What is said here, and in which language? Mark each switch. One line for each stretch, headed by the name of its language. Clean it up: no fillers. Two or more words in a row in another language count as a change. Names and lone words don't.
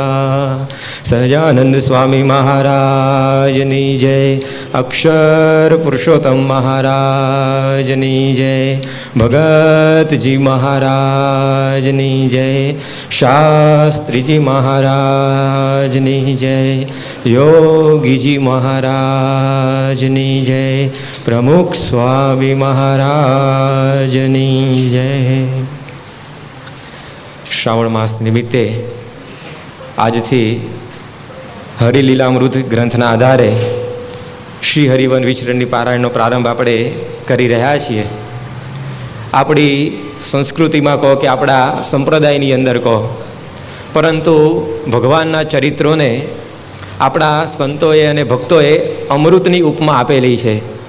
Gujarati: સહજાનંદ સ્વામી મહારાજની જય, અક્ષર પુરુષોત્તમ મહારાજની જય, ભગત જી મહારાજની જય, શાસ્ત્રી જી મહારાજની જય, યોગી જી મહારાજની જય, પ્રમુખ સ્વામી મહારાજની જય। શ્રાવણ માસ નિમિત્તે આજથી હરિલીલામૃત ગ્રંથના આધારે શ્રી હરિવન વિચરણની પારાયણનો પ્રારંભ આપણે કરી રહ્યા છીએ. આપણી સંસ્કૃતિમાં કહો કે આપણા સંપ્રદાયની અંદર કહો, પરંતુ ભગવાનના ચરિત્રોને આપણા સંતોએ અને ભક્તોએ અમૃતની ઉપમા આપેલી છે.